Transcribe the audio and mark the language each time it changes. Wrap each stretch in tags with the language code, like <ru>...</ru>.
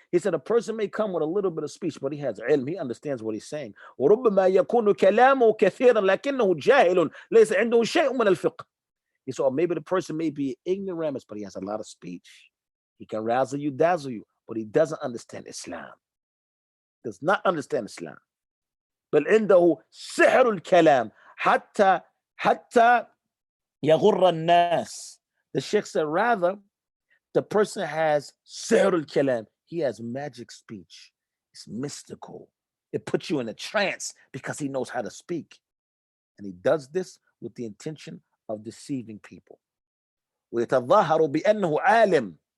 <en>He said a person may come with a little bit of speech, but he has ilm, he understands what he's saying.</en> <ar>وَرُبَّمَا يَكُونُ كَلَامُهُ كَثِيرًا لَكِنَّهُ جَاهِلٌ لَيْسَ عِنْدَهُ شَيْءٌ مِنَ الْفِقْهِ.</ar> <en>He said, or maybe the person may be ignoramus, but he has a lot of speech. He can razzle you, dazzle you, but he doesn't understand Islam. Does not understand Islam.</en> <ar>بل عنده سحر الكلام حتى يغر الناس.</ar> <en>The Sheikh said, rather, the person has</en> <ar>سحر الكلام.</ar> <en>He has magic speech. It's mystical. It puts you in a trance because he knows how to speak. And he does this with the intention of deceiving people.</en> <ar>ويتظاهر بأنه عالم.</ar>